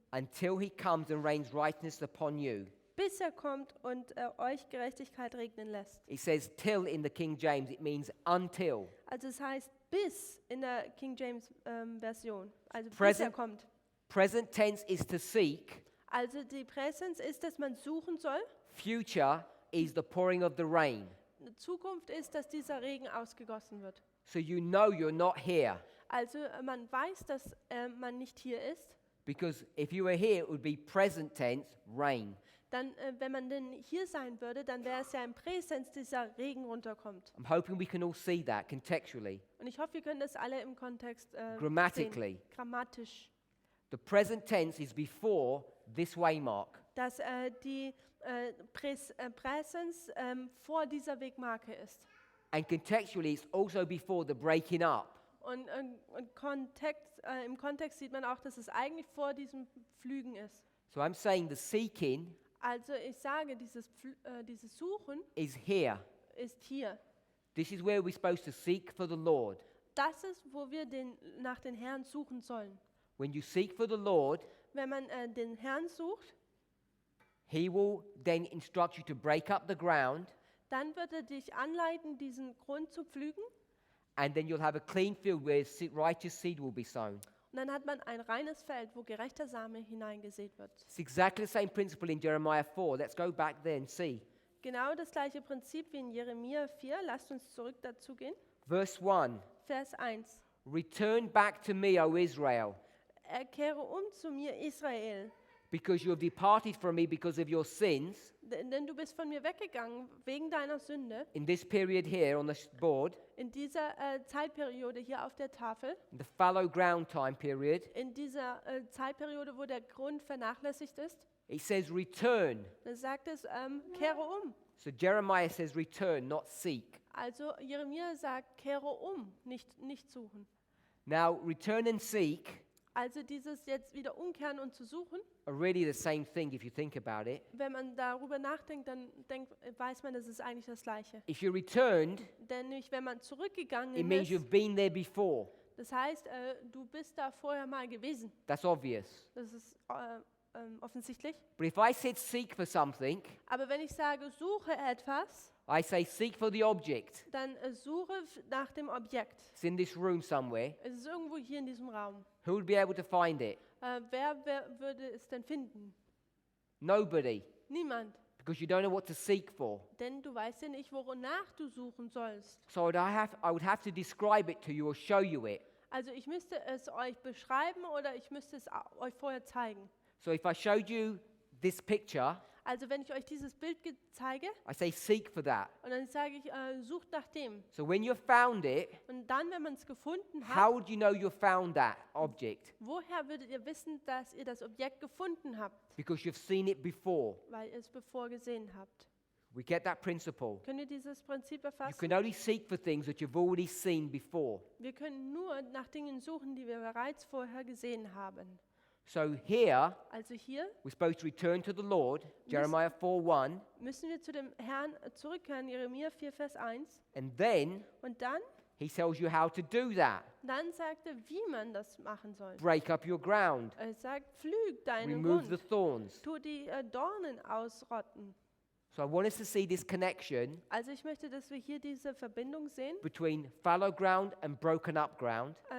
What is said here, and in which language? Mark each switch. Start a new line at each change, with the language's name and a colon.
English: until he comes and rains righteousness upon you.
German: bis er kommt und euch Gerechtigkeit regnen lässt.
English: It says till in the King James, it means until.
German: Also es heißt bis in der King James Version, also bis er
English: Present.
German: kommt.
English: Present tense is to seek.
German: Also die Präsenz ist, dass man suchen soll.
English: Future is the pouring of the rain.
German: Die Zukunft ist, dass dieser Regen ausgegossen wird.
English: So you know you're not here.
German: Also man weiß, dass man nicht hier ist.
English: Because if you were here, it would be present tense, rain.
German: Dann, wenn man denn hier sein würde, dann wäre es ja im Präsenz, dieser Regen runterkommt.
English: I'm hoping we can all see that contextually.
German: Und ich hoffe, wir können das alle im Kontext
English: Grammatically.
German: sehen. Grammatisch.
English: The present tense is before this waymark.
German: Dass die Präsenz vor dieser Wegmarke ist.
English: And contextually, it's also before the breaking up.
German: Und im Kontext sieht man auch, dass es eigentlich vor diesem Pflügen ist.
English: So I'm saying the seeking
German: Also ich sage, dieses Suchen
English: is here.
German: ist hier.
English: This is where we're supposed to seek for the Lord.
German: Das ist, wo wir nach den Herrn suchen sollen.
English: When you seek for the Lord,
German: Wenn man den Herrn sucht,
English: He will then instruct you to break up the ground,
German: dann wird er dich anleiten, diesen Grund zu pflügen.
English: and then you'll have a clean field where righteous seed will be sown.
German: Und dann hat man ein reines Feld, wo gerechter Same hineingesät wird.
English: It's exactly the same principle in Jeremiah 4. Let's go back there and see.
German: Genau das gleiche Prinzip wie in Jeremia 4. Lasst uns zurück dazu gehen.
English: Verse 1.
German: Vers 1.
English: Return back to me, O Israel,
German: Kehre zu mir, Israel,
English: because you have departed from me because of your sins.
German: denn du bist von mir weggegangen wegen deiner Sünde.
English: In this period here on the board,
German: In dieser Zeitperiode hier auf der Tafel,
English: in the fallow ground time period,
German: in dieser Zeitperiode, wo der Grund vernachlässigt ist,
English: it says return.
German: dann sagt es, kehre um.
English: So Jeremiah says return, not seek.
German: Also Jeremia sagt, kehre nicht suchen.
English: Now, return and seek
German: Also dieses jetzt wieder umkehren und zu suchen,
English: are really the same thing if you think about it.
German: wenn man darüber nachdenkt, dann weiß man, das ist eigentlich das Gleiche.
English: If you returned,
German: Denn nicht, wenn man zurückgegangen
English: it means
German: ist,
English: you've been there before.
German: das heißt, du bist da vorher mal gewesen.
English: That's obvious.
German: Das ist offensichtlich.
English: But if I said seek for something,
German: Aber wenn ich sage, suche etwas,
English: I say seek for the object.
German: dann suche nach dem Objekt.
English: It's in this room somewhere.
German: Es ist irgendwo hier in diesem Raum.
English: Who would be able to find it?
German: Wer würde es denn finden?
English: Nobody.
German: Niemand.
English: Because you don't know what to seek for.
German: Denn du weißt ja nicht, wonach du suchen sollst.
English: So I would have to describe it to you or show you it.
German: Also ich müsste es euch beschreiben oder ich müsste es euch vorher zeigen.
English: So if I showed you this picture,
German: Also wenn ich euch dieses Bild zeige
English: I say seek for that.
German: und dann sage ich, sucht nach dem.
English: So when you've found it,
German: Und dann, wenn man es gefunden hat,
English: how would you know you've found that object?
German: woher würdet ihr wissen, dass ihr das Objekt gefunden habt?
English: Because you've seen it before.
German: Weil ihr es bevor gesehen habt.
English: We get that principle.
German: Könnt ihr dieses Prinzip
English: You
German: erfassen?
English: can only seek for things that you've already seen before.
German: Wir können nur nach Dingen suchen, die wir bereits vorher gesehen haben.
English: So here,
German: Also hier
English: we're supposed to return to the Lord, Jeremiah 4:1,
German: müssen wir zu dem Herrn zurückkehren, Jeremia 4, Vers 1.
English: and then
German: Und dann
English: he tells you how to do that.
German: sagt er, wie man das machen soll.
English: Break up your ground,
German: Er sagt, pflüg deinen
English: remove the
German: Grund,
English: thorns.
German: tu die Dornen ausrotten.
English: So I want us to see this connection
German: Also ich möchte, dass wir hier diese Verbindung sehen,
English: between fallow ground and broken up ground.